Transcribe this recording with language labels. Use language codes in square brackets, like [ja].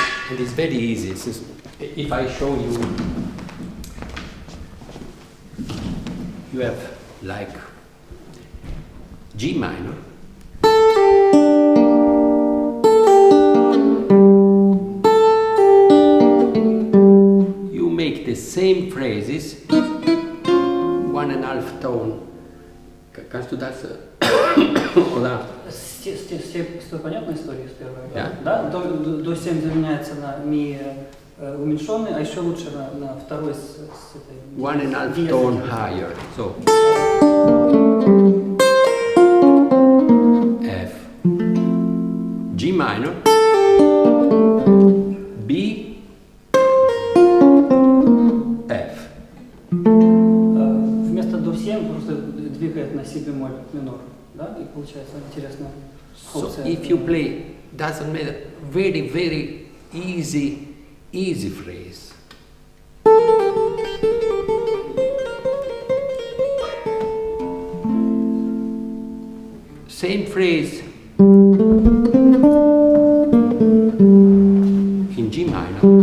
[en] And it's very easy. If I show you, you have like G minor, you make the same phrases, 1.5 tone. [de] Kannst du das oder? [ru] Все понятная история с первой? Да. Да? До 7 заменяется на ми уменьшенный, а еще лучше на второй с этой... [en] 1.5 tone higher. So F, G minor, B, F. [ru] Вместо до 7 просто двигает на си бемоль минор, да? И получается интересная [en] So [ru] опция. [en] if you play, doesn't matter, very, very easy phrase. Same phrase in G minor.